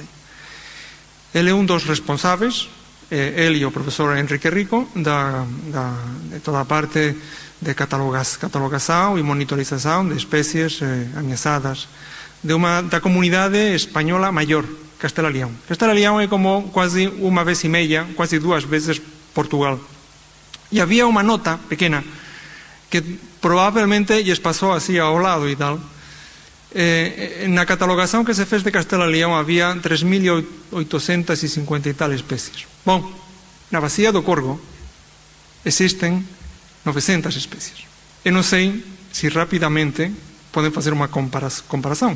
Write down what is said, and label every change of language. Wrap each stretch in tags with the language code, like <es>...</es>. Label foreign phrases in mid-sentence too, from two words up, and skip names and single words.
<pt>Ele é um dos responsáveis, ele e o professor Enrique Rico, de toda a parte de catalogação e monitorização de espécies ameaçadas da comunidade espanhola maior, Castela e Leão. Castela e Leão é como quase 1 vez e meia, quase 2 vezes Portugal. E havia uma nota pequena que provavelmente</pt> <gl>lles pasou así</gl> <pt>ao lado e tal. Na catalogação que se fez de Castela e Leão había 3.850 e tal especies.</pt> <gl>Bom, na bacia do Corgo existen 900 especies. Eu non sei se rapidamente poden facer unha comparación.</gl>